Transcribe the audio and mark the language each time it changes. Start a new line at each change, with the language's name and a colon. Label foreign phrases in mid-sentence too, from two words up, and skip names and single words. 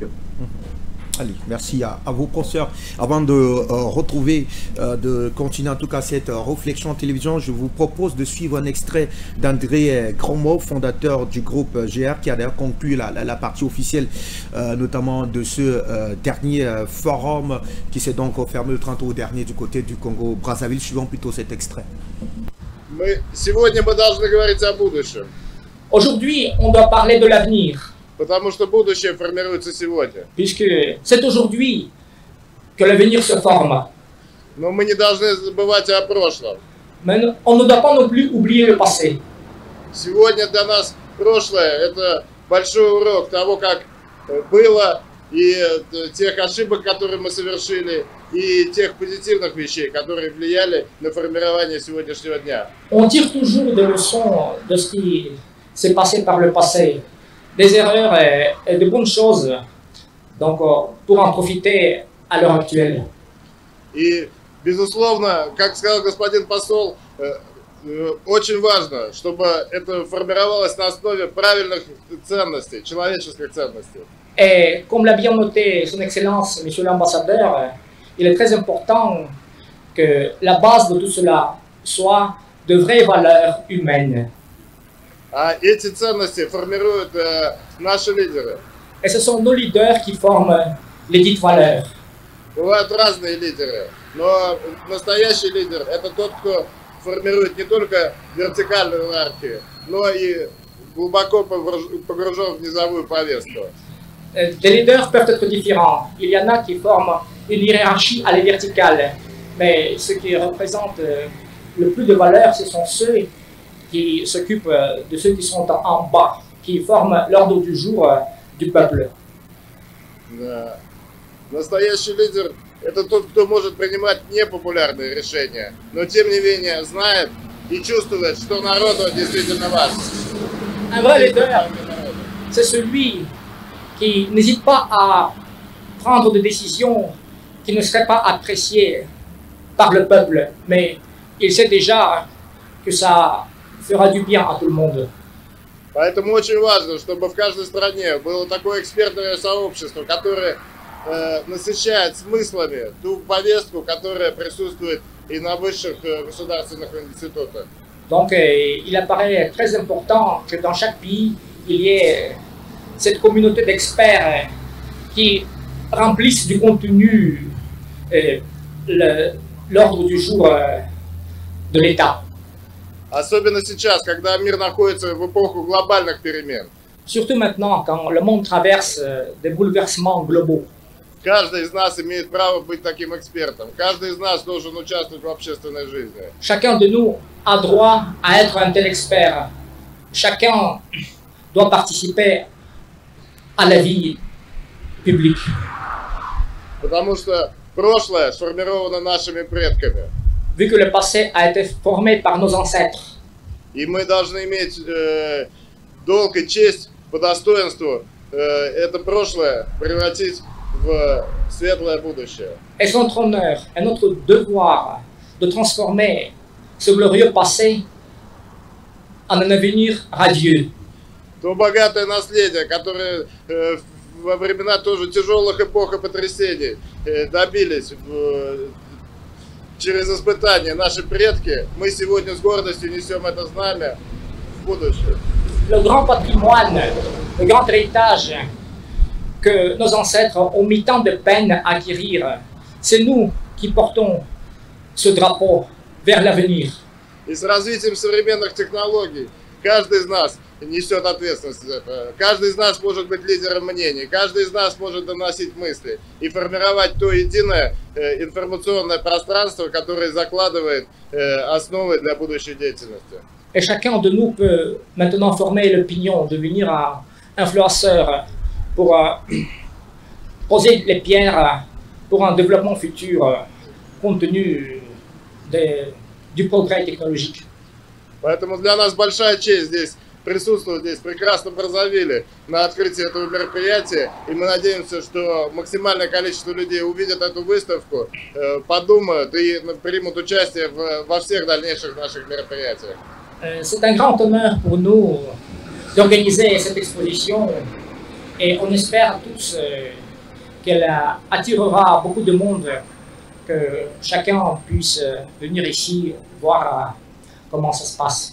French: Allez, merci à vous, professeurs. Avant de retrouver, de continuer en tout cas cette réflexion en télévision, je vous propose de suivre un extrait d'André Gromov, fondateur du groupe GR, qui a d'ailleurs conclu la partie officielle, notamment de ce dernier forum qui s'est donc fermé le 30 août dernier du côté du Congo-Brazzaville. Suivons plutôt cet extrait. Aujourd'hui, on doit parler de l'avenir.
Russian: Потому что будущее формируется сегодня.
French: Puisque c'est aujourd'hui que l'avenir se forme.
Russian: Но мы не должны забывать о прошлом.
French: Mais on ne doit pas non plus oublier le passé.
Russian: Сегодня для нас прошлое – это большой урок того, как было, и тех ошибок, которые мы совершили, и тех позитивных вещей, которые влияли на формирование сегодняшнего дня.
French: On tire toujours des leçons de ce qui s'est passé par le passé. Des erreurs et de bonnes choses, donc pour en profiter à l'heure actuelle.
Russian: И, безусловно, как сказал господин посол, очень важно, чтобы это формировалось на основе правильных ценностей, человеческих ценностей.
French: Et comme l'a bien noté son Excellence, Monsieur l'Ambassadeur, il est très important que la base de tout cela soit de vraies valeurs humaines.
Russian: А эти ценности формируют наши лидеры.
French: Et ce sont nos leaders qui forment les dites valeurs.
Russian: Бывают разные лидеры, но настоящий лидер – это тот, кто формирует не только вертикальную иерархию, но и глубоко погружен в низовую повестку.
French: Des leaders peuvent être différents. Il y en a qui forment une hiérarchie à la verticale, mais ce qui représente le plus de valeur, ce sont ceux qui s'occupent de ceux qui sont en bas, qui forment l'ordre du jour du peuple.
Russian: Да. Настоящий лидер – это тот, кто может принимать непопулярные решения, но тем не менее знает и чувствует, что народу действительно важно.
French: Un vrai leader, c'est celui qui n'hésite pas à prendre des décisions qui ne seraient pas appréciées par le peuple, mais il sait déjà que ça fera du bien à tout le monde.
Russian: Поэтому очень важно, чтобы в каждой стране было такое экспертное сообщество, которое насыщает смыслами ту повестку, которая присутствует и на высших государственных институтах.
French: Donc, il apparaît très important que dans chaque pays, il y ait cette communauté d'experts qui remplissent du contenu l'ordre du jour de l'État.
Russian: Особенно сейчас, когда мир находится в эпоху глобальных перемен.
French: Surtout maintenant, quand le monde traverse des bouleversements globaux.
Russian: Каждый из нас имеет право быть таким экспертом. Каждый из нас должен участвовать в общественной жизни.
French: Chacun de nous a droit à être un tel expert. Chacun doit participer à la vie publique.
Russian: Потому что прошлое сформировано нашими предками.
French: Vu que le passé a été formé par nos ancêtres.
Russian: И мы должны иметь долг и честь по достоинству это прошлое превратить в светлое будущее.
French: Et c'est notre honneur et notre devoir de transformer ce glorieux passé en un avenir radieux.
Russian: То богатое наследие, которое во времена тоже тяжелых эпох и потрясений добились через испытания наши предки, мы сегодня с гордостью несем это знамя в будущее.
French: Le grand patrimoine, le grand héritage que nos ancêtres ont mis tant de peine à acquérir, c'est nous qui portons ce drapeau vers l'avenir.
Russian: И с развитием современных технологий каждый из нас несет ответственность за это. Каждый из нас может быть лидером мнений, каждый из нас может доносить мысли и формировать то единое информационное пространство, которое закладывает основы для будущей деятельности.
French: Et chacun de nous peut maintenant former l'opinion, devenir un influenceur pour poser les pierres pour un développement futur compte tenu du progrès technologique.
Russian: Поэтому для нас большая честь здесь присутствовать здесь в прекрасном Браззавиле на открытии этого мероприятия. И мы надеемся, что максимальное количество людей увидят эту выставку, подумают и примут участие во всех дальнейших наших мероприятиях.
French: C'est un grand honneur pour nous d'organiser cette exposition et on espère tous qu'elle attirera beaucoup de monde, que chacun puisse venir ici voir comment ça se passe.